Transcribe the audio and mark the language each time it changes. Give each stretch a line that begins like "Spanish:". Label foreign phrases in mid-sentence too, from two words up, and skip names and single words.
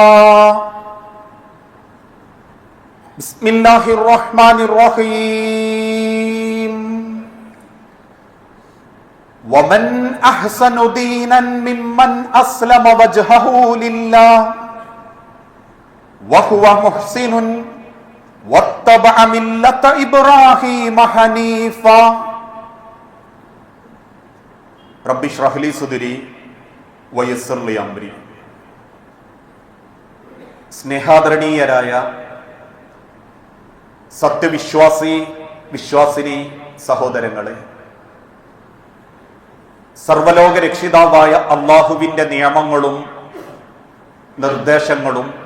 Arabic: بسم الله الرحمن الرحيم ومن أحسن دينا ممن أسلم وجهه لله وهو محسن واتبع ملة إبراهيم حنيفا. رب اشرح لي صدري ويسر لي أمري.
Malayalam: സ്നേഹാദരണീയരായ വിശ്വാസിനി സഹോദരങ്ങളെ, സർവലോക രക്ഷിതാവായ അള്ളാഹുവിന്റെ നിയമങ്ങളും നിർദ്ദേശങ്ങളും